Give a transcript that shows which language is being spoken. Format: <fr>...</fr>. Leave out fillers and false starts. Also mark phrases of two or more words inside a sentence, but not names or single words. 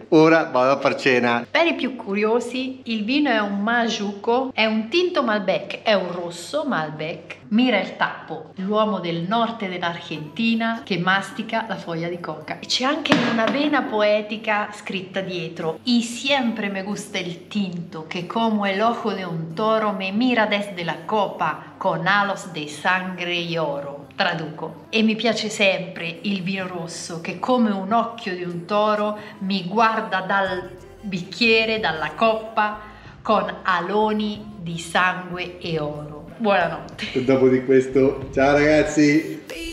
<it>Ora vado a far cena. Per i più curiosi, il vino è un Majuco, è un tinto Malbec, è un rosso Malbec. Mira il tappo, l'uomo del nord dell'Argentina che mastica la foglia di coca. E c'è anche una vena poetica scritta dietro.</it> <es>Y siempre me gusta el tinto, que como el ojo de un toro me mira desde la copa con halos de sangre y oro.</es> <it>Traduco. E mi piace sempre il vino rosso che come un occhio di un toro mi guarda dal bicchiere, dalla coppa, con aloni di sangue e oro. Buonanotte. E dopo di questo, ciao ragazzi!</it>